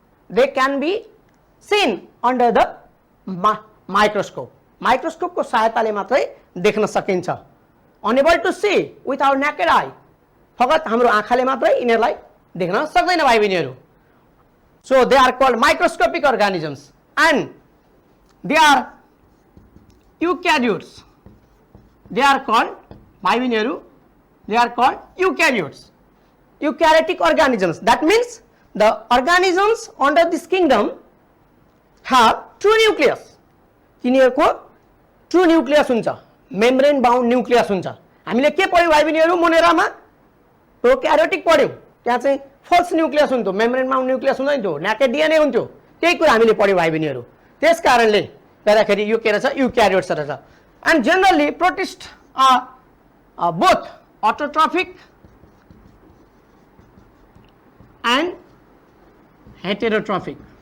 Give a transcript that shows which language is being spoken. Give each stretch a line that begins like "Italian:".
English: they can be seen under the microscope
Nepali: को सहायताले मात्रै देख्न सकिन्छ।
English: unable to see with our naked eye,
Nepali: फकत हाम्रो आँखाले मात्रै यिनीहरूलाई देख्न सक्दैन भाइ बहिनीहरू।
English: So they are called microscopic organisms and they are eukaryotes. They are called
Nepali: भाइ बहिनीहरू,
English: they are called eukaryotes, eukaryotic organisms. That means the organisms under this kingdom have true nucleus.
Nepali: तिनीहरूको ट्रू न्यूक्लियस हुन्छ, membrane bound nucleus हुन्छ। हामीले के पढ्यौं भाइ बहिनीहरू मोनेरामा? Prokaryotic पढ्यौं। त्यहाँ चाहिँ फल्स न्यूक्लियस हुन्थ्यो, मेम्ब्रेन बाउन्ड न्यूक्लियस हुँदैन थियो, नेकेड डीएनए हुन्थ्यो। त्यही कुरा हामीले पढ्यौं भाइ बहिनीहरू। त्यसकारणले गर्दाखेरि यो के रहेछ? युक्यारियोट्स रहेछ।
English: And generally protist are both autotrophic and heterotrophic.